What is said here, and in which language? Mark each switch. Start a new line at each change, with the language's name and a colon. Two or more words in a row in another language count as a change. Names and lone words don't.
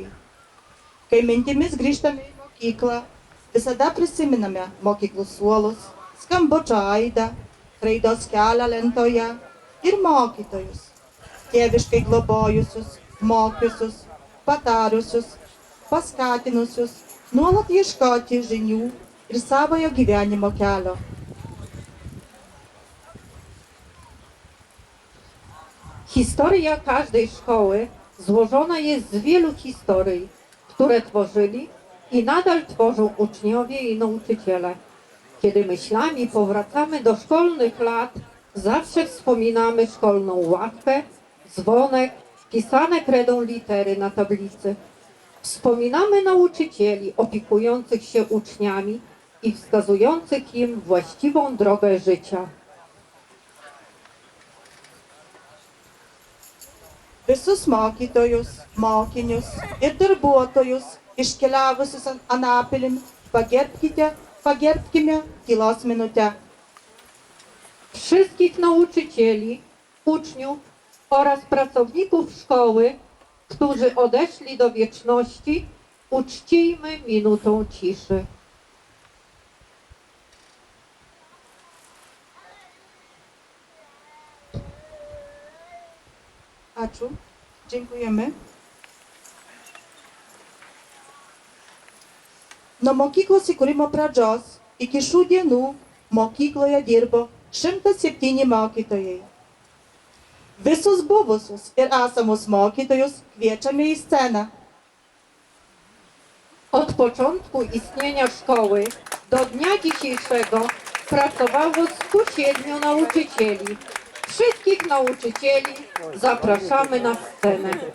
Lithuanian: Kai mintimis grįžtame į mokyklą, visada prisiminame mokyklų suolus, skambučio aidą, raidos kelią lentoje ir mokytojus, tėviškai globojusius, mokiusius, patariusius, paskatinusius, nuolat ieškoti žinių ir savojo gyvenimo kelio.
Polish: Historia każdej szkoły złożona jest z wielu historii, które tworzyli i nadal tworzą uczniowie i nauczyciele. Kiedy myślami powracamy do szkolnych lat, zawsze wspominamy szkolną ławkę, dzwonek, pisane kredą litery na tablicy. Wspominamy nauczycieli opiekujących się uczniami i wskazujących im właściwą drogę życia.
Lithuanian: Visus mokytojus, mokinius ir darbuotojus iškeliavusius anapilin pagerbkime tylos minutę.
Polish: Wszystkich nauczycieli, uczniów oraz pracowników szkoły, którzy odeszli do wieczności, uczcijmy minutą ciszy.
Lithuanian: Ačiū.
Polish: Dziękujemy.
Lithuanian: Nuo mokyklos įkūrimo pradžios iki šių dienų mokykloje dirbo 107 mokytojai. Visus buvusius ir esamus mokytojus kviečiame į sceną.
Polish: Od początku istnienia szkoły do dnia dzisiejszego pracowało 107 nauczycieli. Wszystkich nauczycieli zapraszamy na scenę.